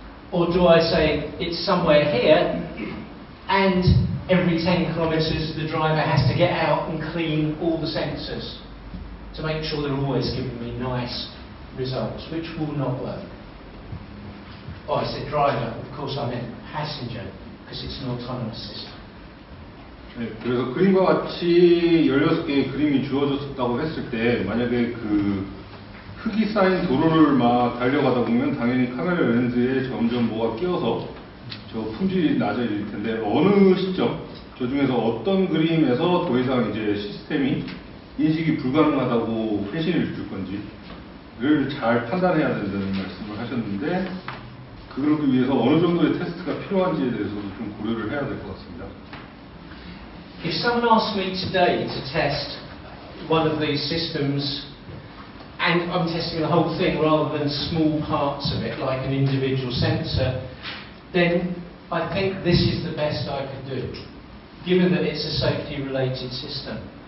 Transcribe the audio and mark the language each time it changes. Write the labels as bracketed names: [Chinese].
[English] Or do I say it's somewhere here and every 10 kilometres the driver has to get out and clean all the sensors to make sure they're always giving me nice results, which will not work. Oh, I said driver, of course I meant passenger, because it's an autonomous system. [Korean] 네, 그래서 그림과 같이 16개의 그림이 주어졌다고 했을 때 만약에 그 흙이 쌓인 도로를 막 달려가다 보면 당연히 카메라 렌즈에 점점 뭐가 끼어서 저 품질이 낮아질 텐데 어느 시점 저 중에서 어떤 그림에서 더 이상 이제 시스템이 인식이 불가능하다고 회신을 줄 건지를 잘 판단해야 된다는 말씀을 하셨는데 그러기 위해서 어느 정도의 테스트가 필요한지에 대해서도 좀 고려를 해야 될 것 같습니다. [English] If someone asked me today to test one of these systems, and I'm testing the whole thing rather than small parts of it, like an individual sensor, then I think this is the best I could do, given that it's a safety-related system.